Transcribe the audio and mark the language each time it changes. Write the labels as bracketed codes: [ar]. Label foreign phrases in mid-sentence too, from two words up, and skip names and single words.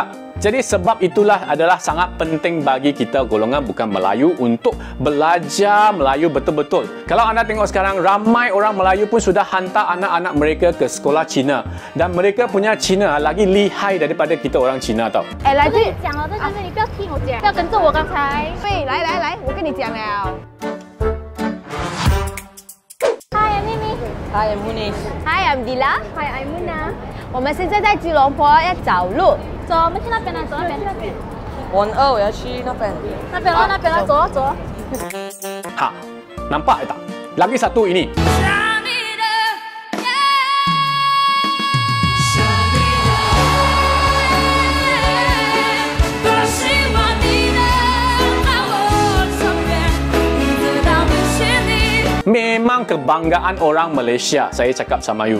[ms] Jadi sebab itulah adalah sangat penting bagi kita golongan bukan Melayu untuk belajar Melayu betul-betul. Kalau anda tengok sekarang, ramai orang Melayu pun sudah hantar anak-anak mereka ke sekolah Cina. Dan mereka punya Cina lagi lihai daripada kita orang Cina tau. [zh] 来这里讲了，但是你不要听我讲，不要跟着我刚才。对，来，我跟你讲了。 [en] Hi, I'm Mimi. Hi, I'm Munish. Hi, I'm Dila. Hi, I'm Muna. [zh] 我们现在在吉隆坡要找路，走，我们去那边来，走那边。 12我要去那边。那边了，走。 [ms] Ha, nampak tak? Lagi satu ini. Memang kebanggaan orang Malaysia, saya cakap sama you.